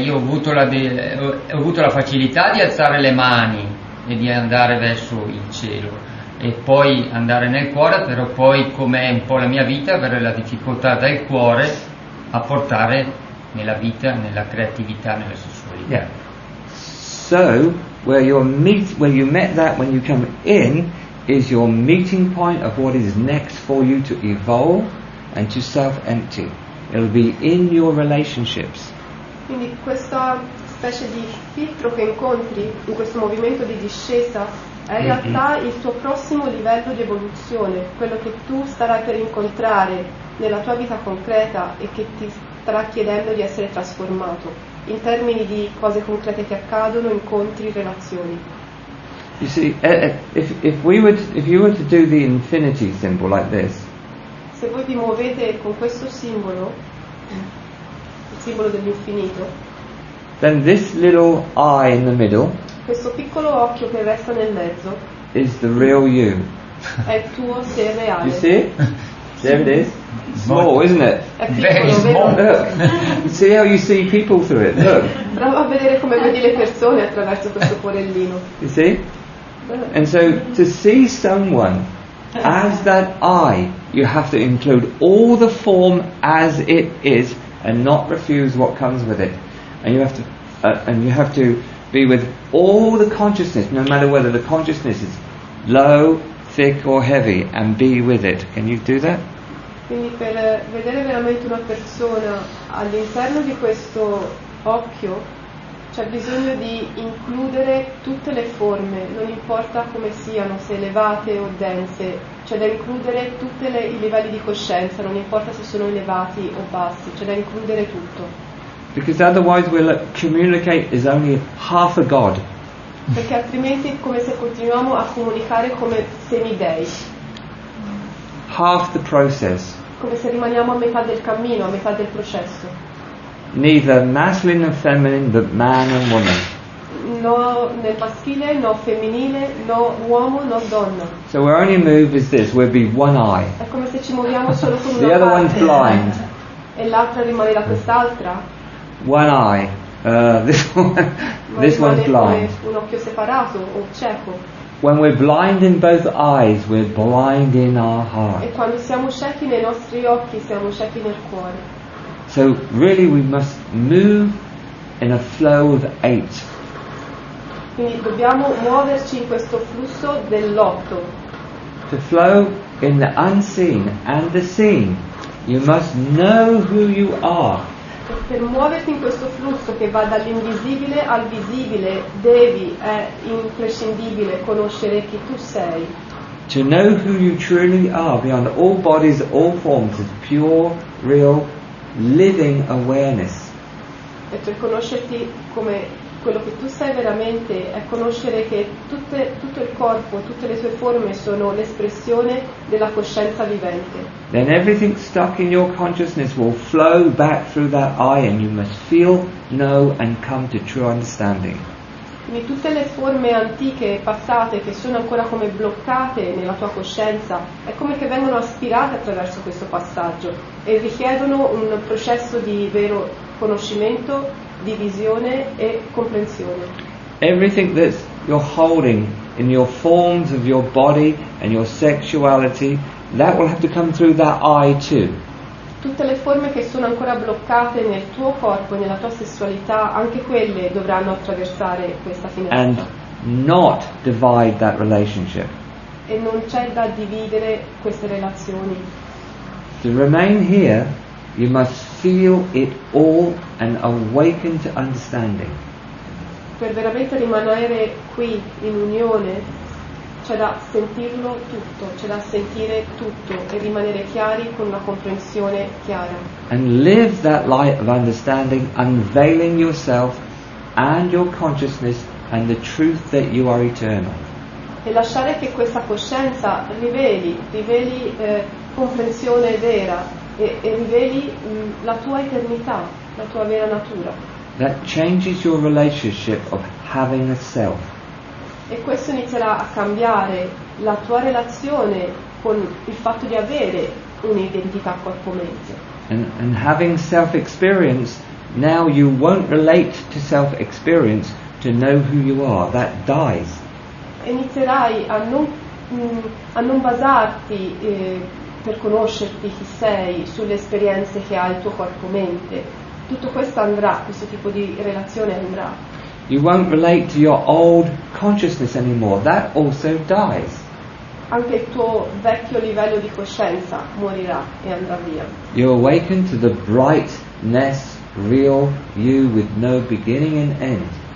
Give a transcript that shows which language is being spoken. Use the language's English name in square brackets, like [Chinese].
[Italian] Io ho avuto la facilità di alzare le mani e di andare verso il cielo e poi andare nel cuore, però poi, come è un po' la mia vita, avere la difficoltà dal cuore a portare nella vita, nella creatività, nella sessualità. [English] Yeah. So, where you met that when you come in is your meeting point of what is next for you to evolve and to self-empty. It'll be in your relationships. [Italian] Quindi questa specie di filtro che incontri in questo movimento di discesa è in realtà il tuo prossimo livello di evoluzione, quello che tu starai per incontrare nella tua vita concreta e che ti starà chiedendo di essere trasformato in termini di cose concrete che accadono, incontri, relazioni. [English] You see, if you were to do the infinity symbol like this, [Italian] Se voi vi muovete con questo simbolo, il simbolo dell'infinito, [English] then this little eye in the middle [Italian] questo piccolo occhio che resta nel mezzo [English] is the real you. [Italian] è il tuo sé reale. [English] You see it? There it is. Small, isn't it? [Italian] È [English] Very [Italian] piccolo, [English] small. [Italian] vero? [English] Look. See how you see people through it. Look. [Italian] Prova a vedere come vedi le persone attraverso questo porellino. [English] You see? And so to see someone as that eye, you have to include all the form as it is and not refuse what comes with it. And you have to be with all the consciousness, no matter whether the consciousness is low, thick or heavy, and be with it. Can you do that? [Italian] Quindi per vedere veramente una persona all'interno di questo occhio c'è bisogno di includere tutte le forme, non importa come siano, se elevate o dense, c'è da includere tutti i livelli di coscienza, non importa se sono elevati o bassi, c'è da includere tutto. [English] Because otherwise we'll communicate as only half a God. [Italian] Perché altrimenti è come se continuiamo a comunicare come semidei, [English] Half the process. [Italian] come se rimaniamo a metà del cammino, a metà del processo. [English] Neither masculine and feminine, but man and woman. [Italian] No nel maschile, no femminile, no uomo, no donna. [English] So our only move is this, we'll be one eye. [Italian] È come se ci muoviamo solo con [English] The [Italian] una [English] other one's [Italian] parte [English] blind. [Italian] e l'altra rimane da quest'altra, [English] One eye. This [Italian] ma [English] one's [Italian] rimane come [English] blind. [Italian] un occhio separato o cieco. [English] When we're blind in both eyes, we're blind in our heart. [Italian] E quando siamo ciechi nei nostri occhi, siamo ciechi nel cuore. [English] So really we must move in a flow of 8. [Italian] Quindi dobbiamo muoverci in questo flusso dell'8. [English] To flow in the unseen and the seen, you must know who you are. [Italian] E per muoverti in questo flusso che va dall'invisibile al visibile, è imprescindibile conoscere chi tu sei. [English] To know who you truly are beyond all bodies, all forms, is pure, real, living awareness. [Italian] E per conoscerti come quello che tu sei veramente è conoscere che tutto il corpo, tutte le sue forme sono l'espressione della coscienza vivente. [English] Then everything stuck in your consciousness will flow back through that eye and you must feel, know and come to true understanding. [Italian] Quindi tutte le forme antiche, passate, che sono ancora come bloccate nella tua coscienza, è come che vengono aspirate attraverso questo passaggio e richiedono un processo di vero conoscimento, di visione e comprensione. [English] Everything that you're holding in your forms of your body and your sexuality, that will have to come through that eye too. [Italian] Tutte le forme che sono ancora bloccate nel tuo corpo e nella tua sessualità, anche quelle dovranno attraversare questa finestra. [English] And not divide that relationship. [Italian] E non c'è da dividere queste relazioni. [English] To remain here, you must feel it all and awaken to understanding. [Italian] Per veramente rimanere qui in unione c'è da sentirlo tutto, c'è da sentire tutto e rimanere chiari con una comprensione chiara. [English] And live that light of understanding, unveiling yourself and your consciousness and the truth that you are eternal. [Italian] E lasciare che questa coscienza riveli comprensione vera e riveli la tua eternità, la tua vera natura. [English] That changes your relationship of having a self. [Italian] E questo inizierà a cambiare la tua relazione con il fatto di avere un'identità corpo-mente. [English] And having self-experience, now you won't relate to self-experience to know who you are. That dies. [Italian] E inizierai a non basarti per conoscerti chi sei sulle esperienze che ha il tuo corpo-mente. Tutto questo andrà, questo tipo di relazione andrà. [English] You won't relate to your old consciousness anymore. That also dies. [Italian] Anche il tuo vecchio livello di coscienza morirà e andrà via. [English] You awaken to the brightness, real you with no beginning and end.